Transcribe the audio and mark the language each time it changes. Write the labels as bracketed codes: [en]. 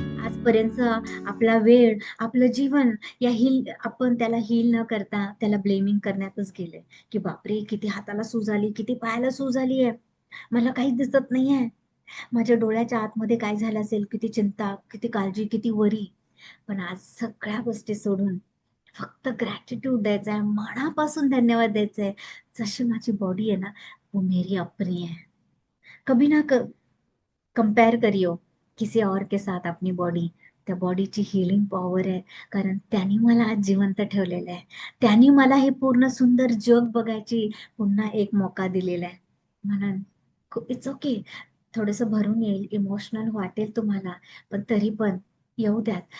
[mr] आजपर्यंत आपला वेळ, आपलं जीवन आपण त्याला हील न करता त्याला ब्लेमिंग करण्यातच गेले, की बापरे किती हाताला सूज आली, किती पायाला सूज आली आहे, मला काहीच दिसत नाहीये, माझ्या डोळ्याच्या आतमध्ये काय झालं असेल, किती चिंता, किती काळजी, किती वरी. पण आज सगळ्या गोष्टी सोडून फक्त ग्रॅटिट्यूड द्यायचा आहे, मनापासून धन्यवाद द्यायचा आहे. जशी माझी बॉडी आहे ना, [hi] वो मेरी अपनी है, कभी ना कंपेअर करियो किसी और के साथ अपनी बॉडी. [mr] त्या बॉडीची हिलिंग पॉवर आहे, कारण त्यांनी मला आज जिवंत ठेवलेलं आहे, त्यांनी मला हे पूर्ण सुंदर जग बघायची पुन्हा एक मौका दिलेला आहे. म्हणून इट्स ओके, थोडंसं भरून येईल, इमोशनल वाटेल तुम्हाला, पण तरी पण येऊ द्यात.